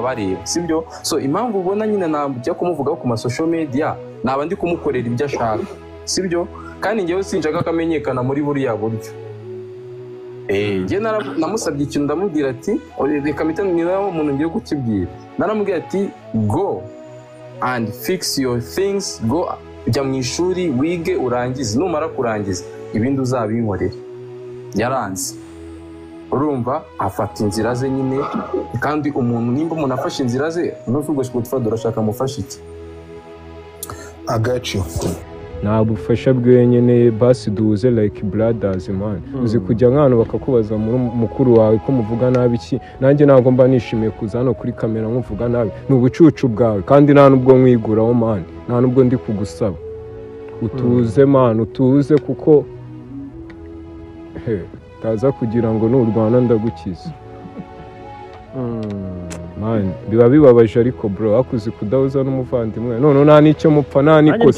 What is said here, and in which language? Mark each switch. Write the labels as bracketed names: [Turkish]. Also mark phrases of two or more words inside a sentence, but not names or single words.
[Kinyarwanda] bareba sibyo impamvu ubona nyine najya kumuvugaho ku [English] social media [Kinyarwanda] naba ndi kumukorera ibyo ashaka sibyo kandi ngewe sinshaka kamenyekana muri buriya buryo njye namusabye ikintu ndamubwira ati reka mpita niba umuntu ngiye kukibwira naramubwira ati [English] go and fix your things [Kinyarwanda] go jya mu ishuri wige urangize numara kurangiza ibindi uzabinkorera yaranze urumva afata inzira ze nyine kandi nimba umuntu afashe inzira ze n'uvuga ngo twado urashaka mufasha iki agacu nta bufasha bwenyine basi duze [English] like brothers man [Kinyarwanda] uzi kujya nk'ahantu bakakubaza mukuru wawe ko muvuga nabi iki nanjye ntabwo mba nishimiye kuza hano kuri kamera nkuvuga nabi ni ubucucu bwawe kandi nta nubwo nkwiguraho man nta nubwo ndi kugusaba utuze man utuze kuko taza kugira ngo n'urwana ndagukiza man biba bibabaje ariko bro akuze kudahuza n'umuvandimwe none nta nicyo mupfa nta nikoze